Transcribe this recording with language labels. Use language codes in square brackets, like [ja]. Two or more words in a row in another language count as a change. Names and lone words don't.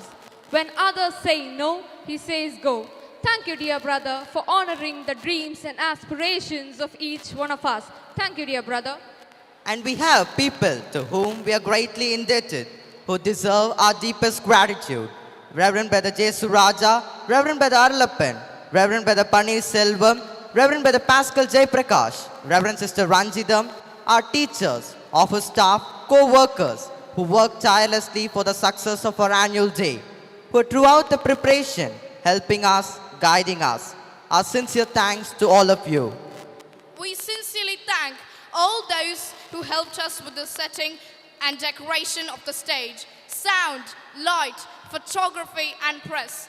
[en] When others say no, he says go. Thank you, dear brother, for honoring the dreams and aspirations of each one of us. Thank you, dear brother. And we have people to whom we are greatly indebted, who deserve our deepest gratitude. Reverend Brother J. Suraja, Reverend Brother Arlappan, Reverend Brother Panir Selvam, Reverend Brother Pascal J. Prakash, Reverend Sister Ranjidam, our teachers, office staff, co-workers, who work tirelessly for the success of our annual day, who throughout the preparation, helping us, guiding us. Our sincere thanks to all of you. We sincerely thank all those who helped us with the setting and decoration of the stage, sound, light, photography, and press.